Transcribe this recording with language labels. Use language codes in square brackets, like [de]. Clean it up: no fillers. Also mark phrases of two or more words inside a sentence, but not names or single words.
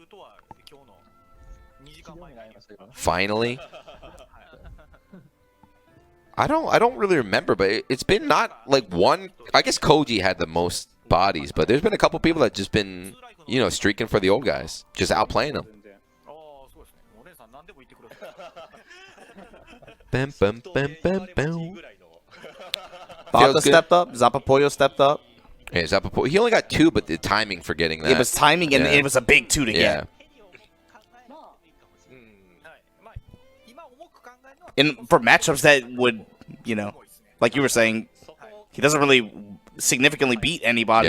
[en] Finally. I don't really remember, but it's been not like one. I guess Koji had the most bodies, but there's been a couple people that just been, you know, streaking for the old guys, just outplaying them. Bam, bam, bam, bam, bam. Bata stepped up. Zapapoyo stepped up. Yeah, Zapapoyo. He only got 2, but the timing for getting that. It was timing, and it was a big 2 to get. And for matchups that would, you know, like you were saying, he doesn't really significantly beat anybody.